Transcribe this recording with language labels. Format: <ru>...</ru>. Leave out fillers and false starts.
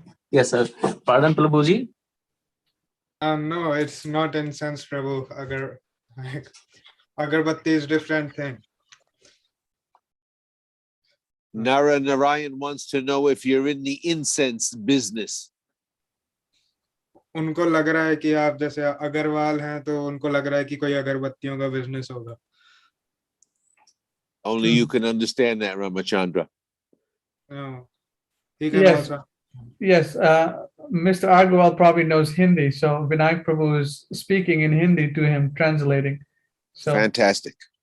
<en>Yes, sir. Pardon, Prabhuji. No, it's not incense, Prabhu. Agarbatti is different thing. Nara Narayan wants to know if you're in the incense business.</en> <hi>उनको लग रहा है कि आप जैसे अग्रवाल हैं तो उनको लग रहा है कि कोई अगरबत्तियों का बिजनेस होगा.</hi> <en>Only you can understand that, Ramachandra. No. He can Yes. also. Yes, Mr. Agarwal probably knows Hindi, so Vinayak Prabhu is speaking in Hindi to him, translating. So, Fantastic.</en>